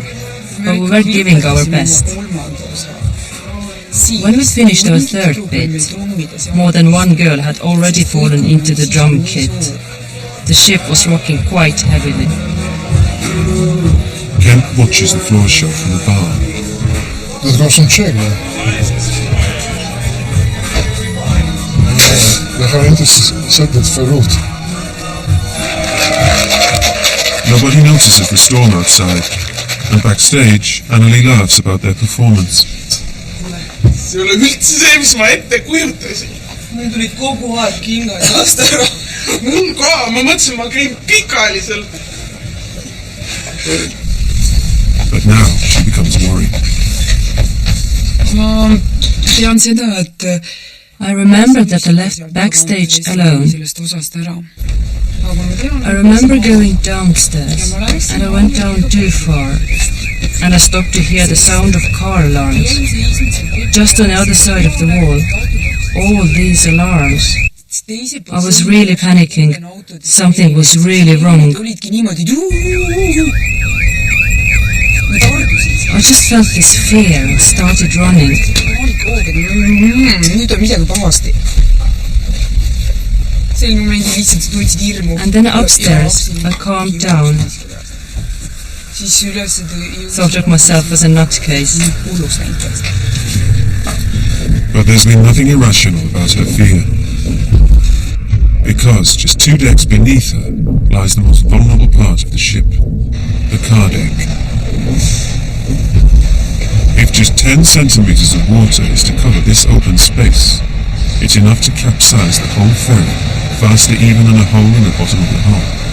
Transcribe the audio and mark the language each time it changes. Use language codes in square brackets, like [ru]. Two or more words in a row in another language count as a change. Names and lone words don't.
[en] But we were giving our best. When we finished our third bit, more than one girl had already fallen into the drum kit. The ship was rocking quite heavily. Kemp watches the floor show from the bar. [sv] Det går som kägla. Jag har inte sett det förut. [en] Nobody notices the storm outside. And backstage, Annelie laughs about their performance. [et] See ei ole üldse see, mis ma ette kujutasin. Mul tulid kogu aeg kingad lasta ära. Mul ka, ma mõtlesin, ma käin pikaliselt. [en] But now she becomes worried. [et] Ma tean seda, et [en] I remember that I left backstage alone. I remember going downstairs, and I went down too far, and I stopped to hear the sound of car alarms. Just on the other side of the wall, all these alarms. I was really panicking. Something was really wrong. I just felt this fear and started running. [et] Nüüd on midagi pahasti. Sel momendil lihtsalt sa tundsid hirmu. [en] And then upstairs, I calmed down. [et] Siis üles [en] thought of myself as a nutcase. [et] hullus näiteks. [en] But there's been nothing irrational about her fear. Because just 2 decks beneath her lies the most vulnerable part of the ship, the car deck. If just 10 centimeters of water is to cover this open space, it's enough to capsize the whole ferry, faster even than a hole in the bottom of the hull.